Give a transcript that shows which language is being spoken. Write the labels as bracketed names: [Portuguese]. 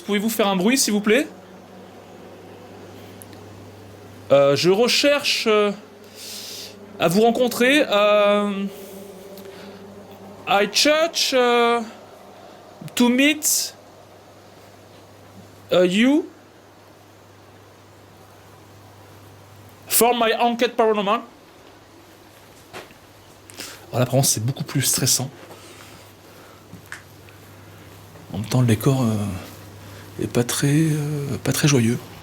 [French] Pouvez-vous faire un bruit, s'il vous plaît? Je recherche à vous rencontrer. [English] I search to meet you for my [French] enquête paranormale. Alors là, par contre, c'est beaucoup plus stressant. En même temps, le décor est pas très joyeux.